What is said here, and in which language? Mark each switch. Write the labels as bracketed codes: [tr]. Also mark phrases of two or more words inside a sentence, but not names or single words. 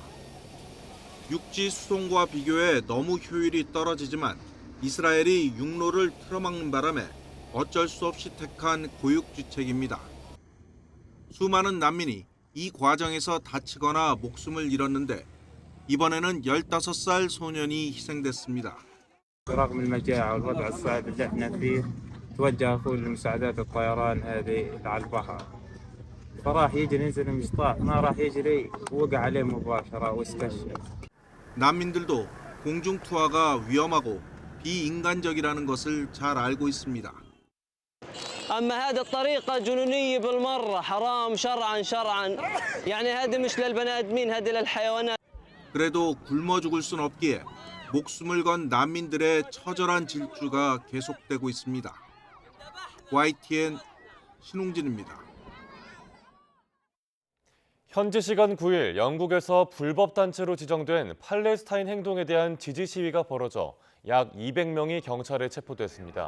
[ko] 육지 수송과 비교해 너무 효율이 떨어지지만 이스라엘이 육로를 틀어막는 바람에 어쩔 수 없이 택한 고육지책입니다. 수많은 난민이 이 과정에서 다치거나 목숨을 잃었는데 이번에는 15살 소년이 희생됐습니다. [ar] رغم المجاعة والوضع الصعب اللي احنا فيه توجه كل مساعدات الطيران هذه على البحر فراح يجري ينزل المشطاح ما راح يجري وقع عليه مباشرة واستشهد. [ko] 난민들도 공중 투하가 위험하고 비인간적이라는 것을 잘 알고 있습니다. [ar] أما هذه الطريقة جنونية بالمرة حرام شرعا يعني هذه مش للبني آدمين هذه للحيوانات. [ko] 그래도 굶어 죽을 순 없기에 목숨을 건 난민들의 처절한 질주가 계속되고 있습니다. YTN 신웅진입니다. 현지 시간 9일 영국에서 불법 단체로 지정된 팔레스타인 행동에 대한 지지 시위가 벌어져 약 200명이 경찰에 체포됐습니다.